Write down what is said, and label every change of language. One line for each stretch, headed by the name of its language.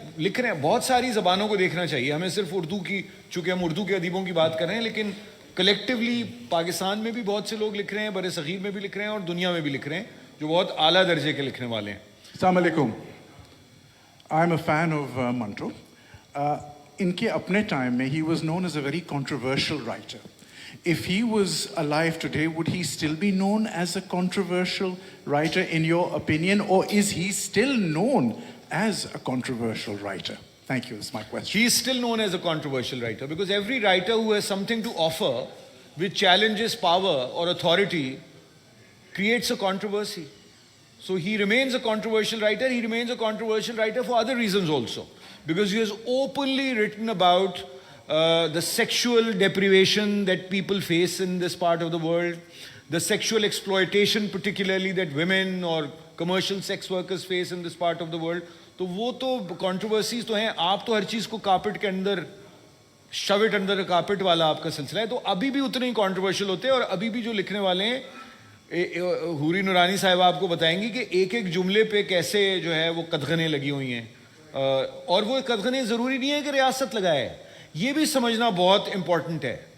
Urdu: لکھ رہے ہیں, بہت ساری زبانوں کو دیکھنا چاہیے ہمیں, صرف اردو کی, چونکہ ہم اردو کے ادیبوں کی بات کر رہے ہیں, لیکن کلیکٹیولی پاکستان میں بھی بہت سے لوگ لکھ رہے ہیں, بر صغیر میں بھی لکھ رہے ہیں اور دنیا میں بھی لکھ رہے ہیں, جو بہت اعلیٰ درجے کے لکھنے والے ہیں.
English: السلام علیکم. I'm a fan of Manto.
Urdu: ان کے اپنے ٹائم میں
English: he was known as a very controversial writer. If he was alive today, would he still be known as a controversial writer in your opinion, or is he still known as a controversial writer? Thank you, that's my question. He is still known as a controversial writer because every writer who has something to offer which challenges power or authority creates a controversy. So he remains a controversial writer. He remains a controversial writer for other reasons also, because he has openly written about the sexual deprivation that people face in this part of the world, the sexual exploitation particularly that women or commercial sex workers face in this part of the world.
Urdu: تو وہ تو controversies تو ہیں. آپ تو ہر چیز کو carpet کے اندر,
English: shove it under a carpet
Urdu: والا آپ کا سلسلہ ہے, تو ابھی بھی اتنے ہی controversial ہوتے ہیں. اور ابھی بھی جو لکھنے والے ہیں, حوری نورانی صاحب آپ کو بتائیں گی کہ ایک ایک جملے پہ کیسے جو ہے وہ قدغنیں لگی ہوئی ہیں, اور وہ قدغنیں ضروری نہیں ہے کہ ریاست لگائے, یہ بھی سمجھنا بہت امپورٹنٹ ہے.